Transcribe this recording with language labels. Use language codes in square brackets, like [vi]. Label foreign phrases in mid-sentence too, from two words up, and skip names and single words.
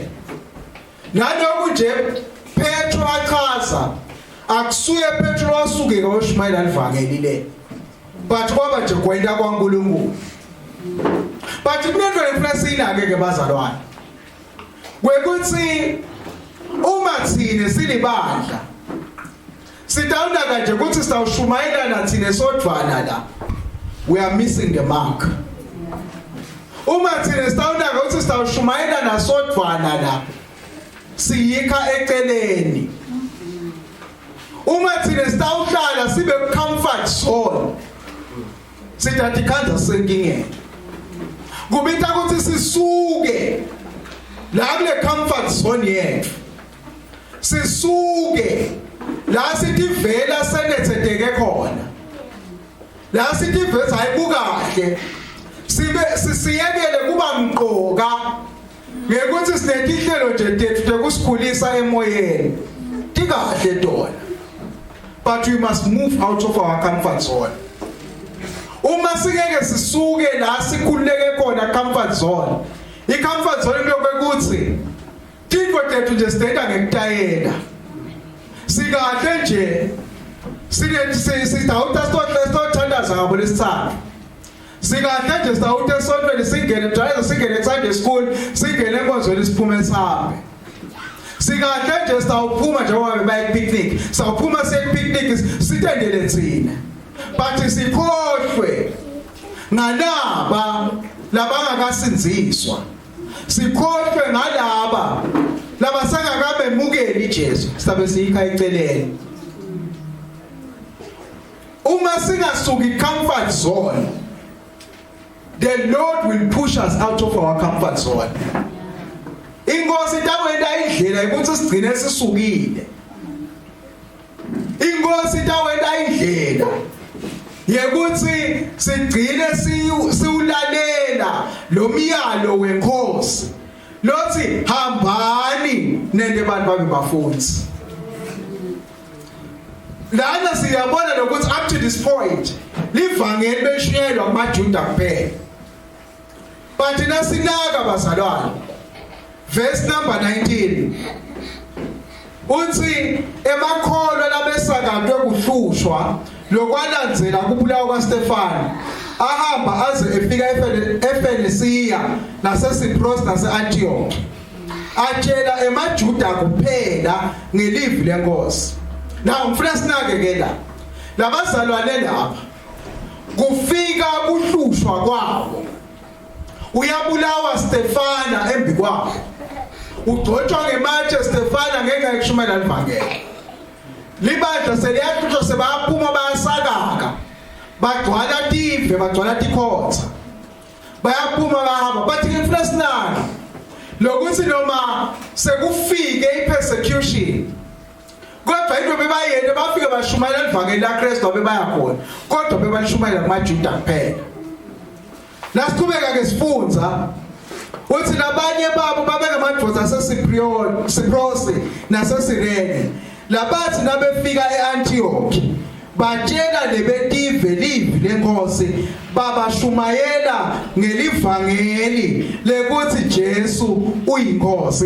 [ss] Nalokhu nje Petro achaza akusuye Petro wasuke ngoshumayela livangeli le, but kwaba nje kwenda kwaNkulunkulu. But kunento efuna sinake ke bazalwane kwekuthi uma thine silibandla sitawuna kanje ukuthi sitawushumayela nathine sodvwana la, [en] we are missing the mark. [ss] Uma thine sitawuna ukuthi sitawushumayela nasodvwana la, siyikha eceleni. Uma thine sitawuhlala sibe [en] comfort zone, [ss] sidathi khanda senkingeni. Kubita ukuthi sisuke la kule [en] comfort zone [ss] yethu, sisuke la sithi vela senethedeke khona, la sithi vela hayibukahle, sisiyekele kuba mqoka ngekuthi sinetihlelo nje tethu tekusikhulisa emoyeni tikahle tona. [en] But we must move out of our comfort zone. [ss] Uma sikeke sisuke la sikhululeke khona [en] comfort zone, i-comfort zone [ss] lokekuthi tintfo tethu nje sidenda ngekutayela, sikahle nje sitawuta sitothandaza ngabo lesithathu, sikahle nje sitawuta esontweni singene singene [en] Sunday school, [ss] singene enkonzweni siphume sihambe. Sikahle nje sitawuphuma njengoba bebaye picnic, sawuphuma picnic sitendele thina. But sikhohlwe ngalaba labangakasinziswa, sikhohlwe ngalaba labasangakabemukeli iJesu, sabe siyikha eceleni. Uma singasuki [en] comfort zone, the Lord will push us out of our comfort zone. [ss] Inkosi tawenda indlela ukuthi sigcine sisukile. Inkosi tawenda indlela yekuthi sigcine siwulalela lo myalo wenkosi lothi hambani nende bantu babe bafundisi. Lana siyabona lokuthi [en] up to this point [ss] livangeli beshiyelwa kumaJuda kuphela. But nasinaka bazalwane, [en] verse number [ss] 19 uthi emakholwa labesakadwe kuhlushwa lokwalandzela kubulawa kwaStefane ahamba aze efika eFenisiya naseSipros nase-Antioch, atshela emaJuda kuphela ngelivi lenkosi. Now ngifuna sinake ke la labazalwane lapha kufika kuhlushwa kwabo, uyabulawa Stefana embi kwabo, ugcotshwa ngematshe Stefana ngeke akushumayela ivangeli. Libandla seliyaqhutshwa sebayaphuma bayasakaka, bagcwala tive, bagcwala tikhotha, bayaphuma bahamba. But ngifuna sinake lokuthi noma sekufike i-persecution, kodwa into bebayende bafike bashumayela ivangeli laKristu bebaya khona, kodwa bebalishumayela kumaJuda kuphela. Lasiqhubeka ke sifunza uthi labanye babo babengamadvoza aseSipros naseSirene, labathi nabefika eAntioch batshela lebetive livi lenkosi, babashumayela ngelivangeli lekuthi Jesu uyinkosi.